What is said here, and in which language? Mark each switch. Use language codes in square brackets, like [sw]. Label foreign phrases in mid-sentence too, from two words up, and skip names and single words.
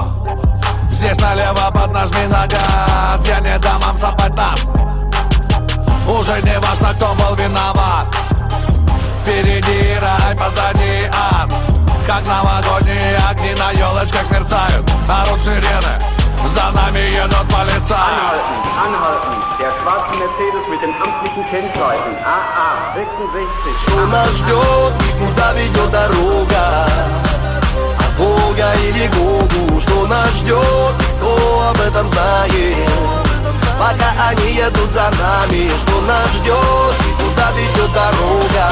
[ru] Здесь налево поднажми на газ. Я не дам вам сапать нас. Уже не важно, кто был виноват. Впереди рай, позади ад. Как новогодние огни на елочках мерцают. Орут сирены, за нами едут полицаи. [de] Anhalten, anhalten. Der schwarze Mercedes mit dem amtlichen Kennzeichen AA 66. [ru] Что нас ждет и куда ведет дорога? От Бога или Гогу? Что нас ждет, кто об этом знает? Пока они едут за нами, что нас ждет и куда ведет дорога?